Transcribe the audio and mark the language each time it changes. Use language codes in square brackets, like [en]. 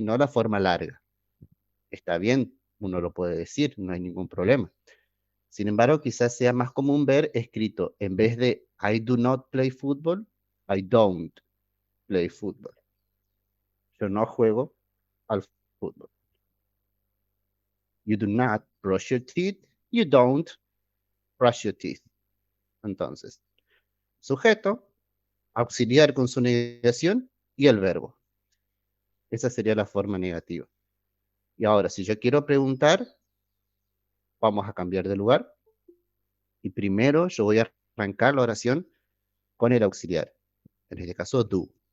[es] No la forma larga. Está bien, uno lo puede decir, no hay ningún problema. Sin embargo, quizás sea más común ver escrito, en vez de [en] I do not play football, I don't play football. [es] Yo no juego al fútbol. [en] You do not brush your teeth, you don't brush your teeth. [es] Entonces, sujeto, auxiliar con su negación y el verbo. Esa sería la forma negativa. Y ahora, si yo quiero preguntar, vamos a cambiar de lugar. Y primero yo voy a arrancar la oración con el auxiliar. En este caso, do.